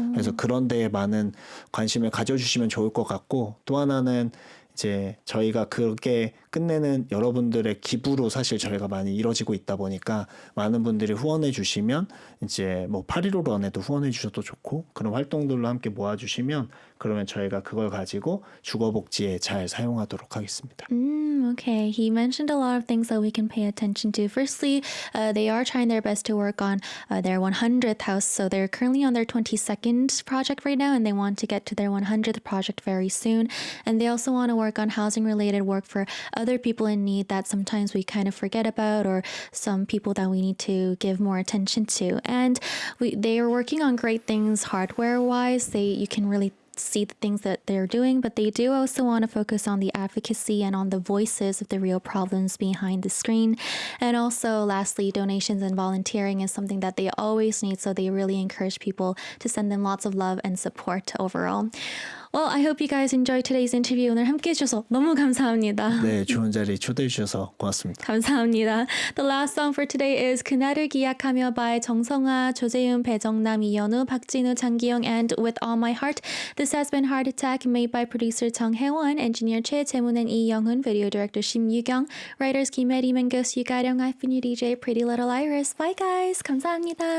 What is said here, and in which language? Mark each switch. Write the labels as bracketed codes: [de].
[ko] 그래서 그런 데에 많은 관심을 가져주시면 좋을 것 같고 또 하나는 이제 저희가 그렇게 끝내는 여러분들의 기부로 사실 저희가 많이 이루어지고 있다 보니까 많은 분들이 후원해 주시면 이제 뭐 8.15 런에도 후원해 주셔도 좋고 그런 활동들로 함께 모아주시면 그러면 저희가 그걸 가지고 주거복지에 잘 사용하도록 하겠습니다. [en] Okay, he mentioned a lot of things that we can pay attention to. Firstly, they are trying their best to work on their 100th house. So they're currently on their 22nd project right now, and they want to get to their 100th project very soon. And they also want to work on housing-related work for other people in need that sometimes we kind of forget about, or some people that we need to give more attention to. And they are working on great things hardware wise. You can really see the things that they're doing, but they do also want to focus on the advocacy and on the voices of the real problems behind the screen. And also, lastly, donations and volunteering is something that they always need, so they really encourage people to send them lots of love and support overall. Well, I hope you guys enjoyed today's interview. [ko] 오늘 함께 해주셔서 너무 감사합니다. 네, 좋은 자리 초대해 주셔서 고맙습니다. 감사합니다. [en] The last song for today is 그날을 기약하며 by 정성아, 조재윤, 배정남, 이연우, 박진우, 장기영, and With All My Heart. This has been Heart Attack, made by producer 정혜원, engineer 최재문 and 이영훈, video director 심유경, writers 김혜리, 맹교수, 유가령, I've been your DJ Pretty Little Iris. Bye guys. 감사합니다.